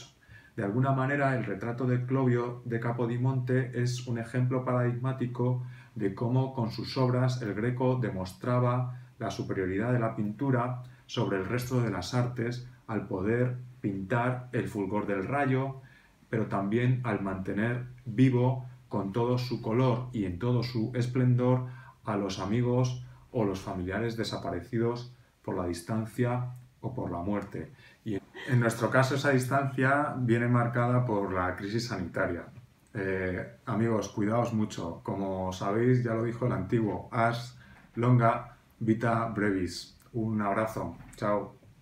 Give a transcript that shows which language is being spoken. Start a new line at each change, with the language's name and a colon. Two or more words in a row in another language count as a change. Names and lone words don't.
Spanish: De alguna manera, el retrato de Clovio de Capodimonte es un ejemplo paradigmático de cómo con sus obras el Greco demostraba la superioridad de la pintura sobre el resto de las artes al poder pintar el fulgor del rayo, pero también al mantener vivo con todo su color y en todo su esplendor a los amigos o los familiares desaparecidos por la distancia o por la muerte. Y en nuestro caso esa distancia viene marcada por la crisis sanitaria. Amigos, cuidaos mucho. Como sabéis, ya lo dijo el antiguo,
Latin: ars longa vita brevis.
Spanish: Un abrazo. Chao.